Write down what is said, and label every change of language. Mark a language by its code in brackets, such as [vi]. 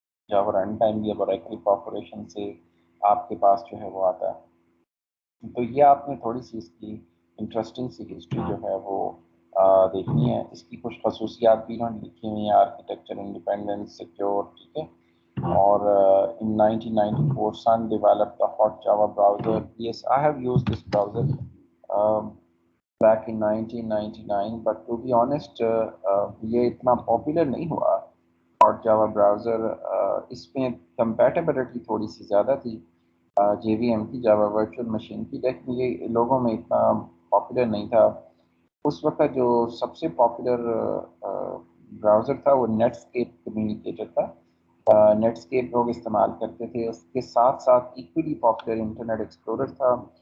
[ur] جاوا run time بھی اب Oracle corporation سے آپ کے پاس جو ہے وہ آتا ہے. تو یہ آپ نے تھوڑی سی اس کی انٹرسٹنگ سی ہسٹری جو ہے وہ دیکھنی ہے. اس کی کچھ خصوصیات بھی انہوں نے لکھی ہوئی ہیں: آرکیٹیکچر انڈیپینڈنس، سیکیور، ٹھیک ہے. [en] اور in 1994 Sun developed the hot Java browser. Yes, I have used this browser back in 1999, but to be honest [ur] یہ اتنا پاپولر نہیں ہوا [en] hot Java browser. [ur] اس میں کمپیٹیبلٹی تھوڑی سی زیادہ تھی جے وی ایم کی، جاوا ورچوئل مشین کی، لیکن یہ لوگوں میں اتنا پاپولر نہیں تھا. اس وقت جو سب سے پاپولر براؤزر تھا وہ نیٹ اسکیپ کمیونیکیٹر تھا. نیٹ اسکیپ لوگ استعمال کرتے تھے. اس کے ساتھ ساتھ ایکولی پاپولر انٹرنیٹ ایکسپلورر تھا.